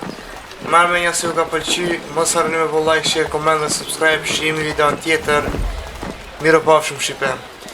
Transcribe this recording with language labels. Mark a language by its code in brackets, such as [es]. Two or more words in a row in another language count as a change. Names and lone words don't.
[sq] Marrë me një si ju ka pëlqy, mos harroni me bo [en] like, share, comment [sq] dhe subscribe, shihemi video në tjetër. Miro pafshim shqipe.